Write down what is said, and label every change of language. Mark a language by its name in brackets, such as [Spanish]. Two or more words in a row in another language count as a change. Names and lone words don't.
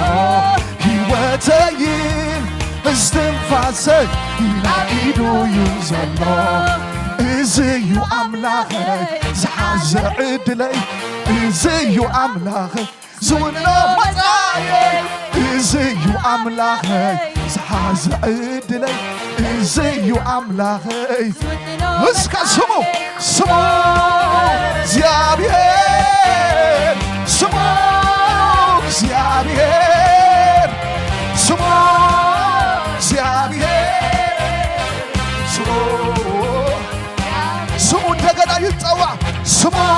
[Tigrinya] ህይወተይን እስትንፋሰይን ኣብ ኢዱ እዩ ዘሎ እዚ እዩ ኣምላኸይ ዝሓዘ ዕድለይ እዚ እዩ ኣምላኸይ ዝውንኖ መጻየይ እዚ እዩ ኣምላኸይ ዝሓዘ ዕድለይ እዚ እዩ ኣምላኸይ እስከ ስሙ ስሙ እግዚአብሔር ስሙ እግዚአብሔር ስሙ እግዚአብሔር ስሙ [Amharic] እንደገና ይጠዋ [Tigrinya] ስሙ